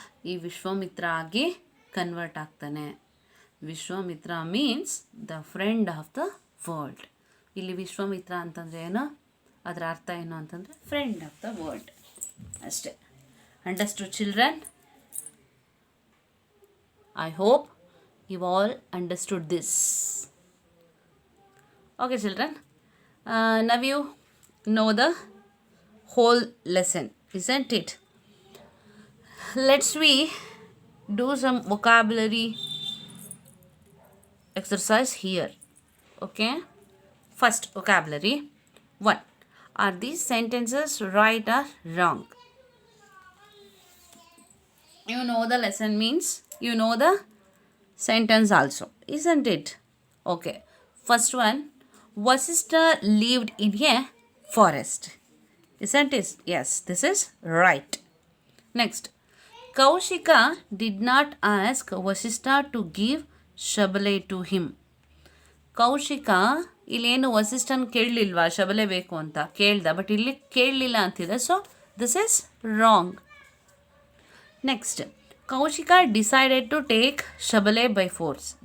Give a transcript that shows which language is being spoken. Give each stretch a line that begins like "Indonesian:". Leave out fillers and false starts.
Kannada: ಈ ವಿಶ್ವಾಮಿತ್ರ ಆಗಿ ಕನ್ವರ್ಟ್ ಆಗ್ತಾನೆ.
English: Vishwamitra means the friend of the world.
Kannada: ಇಲ್ಲಿ ವಿಶ್ವಾಮಿತ್ರ ಅಂತಂದರೆ ಏನು, ಅದರ ಅರ್ಥ ಏನು ಅಂತಂದರೆ ಫ್ರೆಂಡ್ ಆಫ್ ದ ವರ್ಲ್ಡ್ ಅಷ್ಟೇ.
English: Understood children? I hope you all understood this. Okay children, now you know the whole lesson, isn't it? Let's we do some vocabulary exercise here. Okay. First vocabulary. 1. Are these sentences right or wrong? You know the lesson means you know the sentence also, isn't it? Okay. First one. Vasishtha lived in a forest. Isn't it? Yes, this is right. Next. Kaushika did not ask Vasishtha to give Shabale to him.
Kannada: Kaushika ಇಲ್ಲೇನು ವಸಿಷ್ಠನ್ ಕೇಳಲಿಲ್ವಾ ಶಬಲೆ ಬೇಕು ಅಂತ ಕೇಳ್ದ, but ಇಲ್ಲಿ ಕೇಳಲಿಲ್ಲ ಅಂತಿದೆ.
English: So this is wrong. Next, Kaushika decided to take Shabale by force.